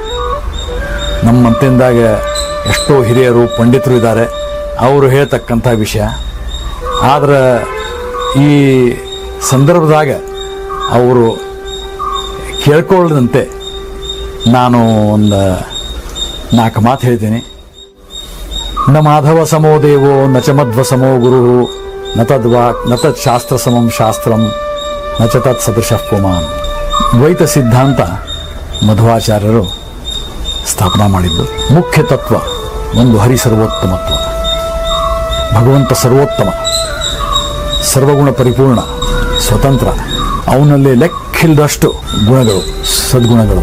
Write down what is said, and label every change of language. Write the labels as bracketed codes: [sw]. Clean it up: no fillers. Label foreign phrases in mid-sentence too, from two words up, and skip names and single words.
[kn] ನಮ್ಮ ಮಂತೆಂದಾಗ ಎಷ್ಟೋ ಹಿರಿಯರು ಪಂಡಿತರು ಇದ್ದಾರೆ, ಅವರು ಹೇಳ್ತಕ್ಕಂಥ ವಿಷಯ. ಆದ್ರೆ ಈ ಸಂದರ್ಭದಾಗ ಅವರು ಕೇಳ್ಕೊಳ್ಳದಂತೆ ನಾನು ಒಂದು 4 ಮಾತು ಹೇಳ್ತೀನಿ. [sa] ನ ಮಾಧವ ಸಮೋ ದೇವೋ ನ ಚ ಮಧ್ವ ಸಮೋ ಗುರು ನ ತದ್ವಾಕ್ ನ ತತ್ ಶಾಸ್ತ್ರ ಸಮಂ ಶಾಸ್ತ್ರಂ ನ ಚ ತತ್ ಸದೃಶಃ ಪುಮಾನ್. [kn] ದ್ವೈತ ಸಿದ್ಧಾಂತ ಮಧ್ವಾಚಾರ್ಯರು ಸ್ಥಾಪನಾ ಮಾಡಿದ್ದು. ಮುಖ್ಯ ತತ್ವ ಒಂದು ಹರಿ ಸರ್ವೋತ್ತಮತ್ವ. ಭಗವಂತ ಸರ್ವೋತ್ತಮ, ಸರ್ವಗುಣ ಪರಿಪೂರ್ಣ, ಸ್ವತಂತ್ರ. ಅವನಲ್ಲಿ ಲೆಕ್ಕಿಲ್ಲದಷ್ಟು ಗುಣಗಳು, ಸದ್ಗುಣಗಳು.